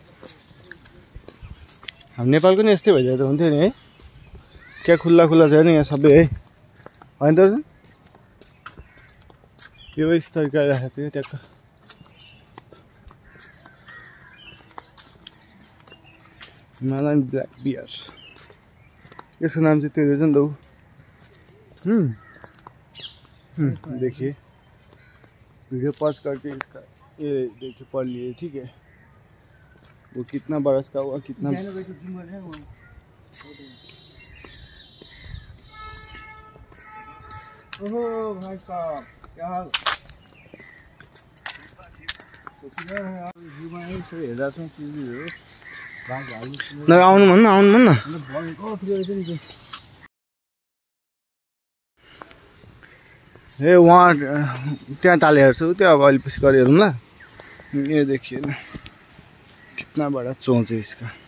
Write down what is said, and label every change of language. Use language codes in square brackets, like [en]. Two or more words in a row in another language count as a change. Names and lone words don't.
[ne] हाम्रो नेपालको नि यस्तै भइदिएको त हुन्थ्यो नि है, क्या खुल्ला खुल्ला छ नि यहाँ सबै है, होइन त? यो यस तरिकाले राखेको थियो ट्याक्क। [en] Himalayan black bear, [ne] यसको नाम चाहिँ त्यो रहेछ नि त। [hi] देखिए [en] video pause [hi] करके इसका ये देखिए पढ़ लिए, ठीक है? वो कितना बरस का हुआ, कितना। ओहो भाई साहब क्या हाल? [ne] आउनु भन्न न। ए वहाँ त्यहाँ ताले हेर्छु, त्यो अब अलिक पछि गएर हेरौँ ल। [hi] ये देखिए ना कितना बड़ा चोंच है इसका।